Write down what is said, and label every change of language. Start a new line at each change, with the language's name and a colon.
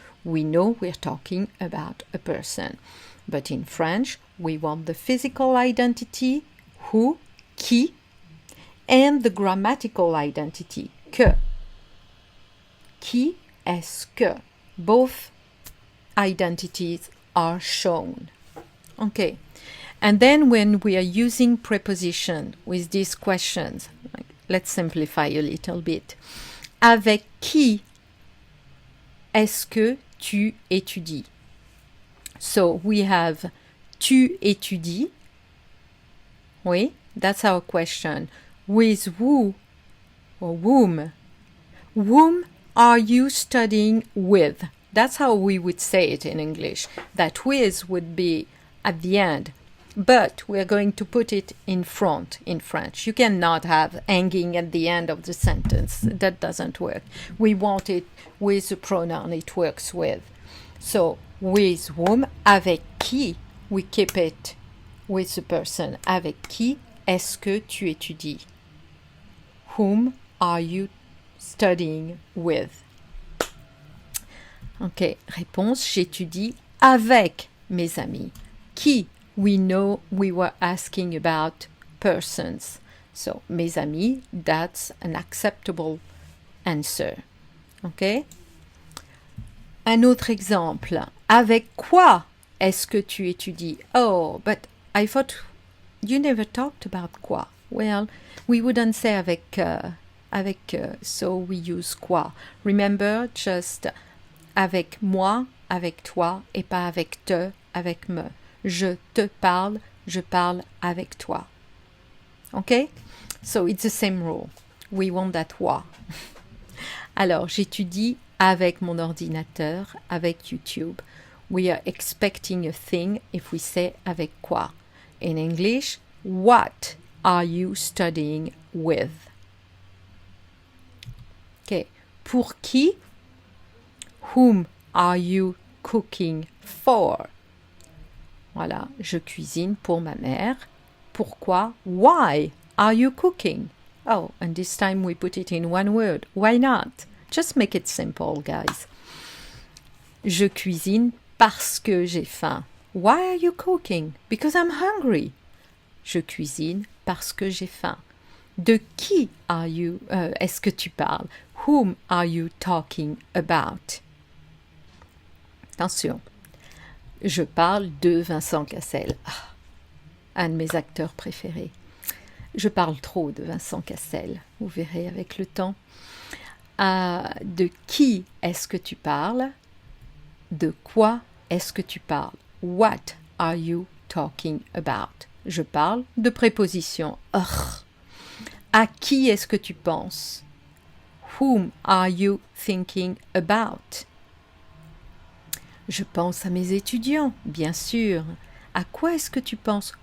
English: We know we're talking about a person. But in French, we want the physical identity, who, qui, and the grammatical identity, que.
French: Qui est-ce que?
English: Both identities are shown. Okay. And then when we are using preposition with these questions, let's simplify a little bit.
French: Avec qui est-ce que tu étudies?
English: So we have
French: tu étudies.
English: Oui, that's our question. With who or whom? Whom are you studying with? That's how we would say it in English. That with would be at the end. But we're going to put it in front in French. You cannot have hanging at the end of the sentence. That doesn't work. We want it with the pronoun it works with. So, with whom,
French: avec qui,
English: we keep it with the person.
French: Avec qui est-ce que tu étudies?
English: Whom are you studying with?
French: Ok, réponse, j'étudie avec mes amis. Qui?
English: We know we were asking about persons. So,
French: mes amis,
English: that's an acceptable answer. Okay?
French: Un autre exemple. Avec quoi est-ce que tu étudies?
English: Oh, but I thought you never talked about quoi. Well, we wouldn't say avec, so we use quoi. Remember, just
French: avec moi, avec toi, et pas avec te, avec me. Je te parle, je parle avec toi.
English: Okay? So it's the same rule. We want that wa.
French: Alors, j'étudie avec mon ordinateur, avec YouTube.
English: We are expecting a thing if we say avec quoi. In English, what are you studying with? Okay.
French: Pour qui?
English: Whom are you cooking for?
French: Voilà, je cuisine pour ma mère. Pourquoi?
English: Why are you cooking? Oh, and this time we put it in one word. Why not? Just make it simple, guys.
French: Je cuisine parce que j'ai faim.
English: Why are you cooking? Because I'm hungry.
French: Je cuisine parce que j'ai faim. De qui est-ce que tu parles?
English: Whom are you talking about?
French: Attention. Je parle de Vincent Cassel, un de mes acteurs préférés. Je parle trop de Vincent Cassel, vous verrez avec le temps. De qui est-ce que tu parles? De quoi est-ce que tu parles?
English: What are you talking about?
French: Je parle de préposition. À qui est-ce que tu penses?
English: Whom are you thinking about?
French: Je pense à mes étudiants, bien sûr. À quoi est-ce que tu penses?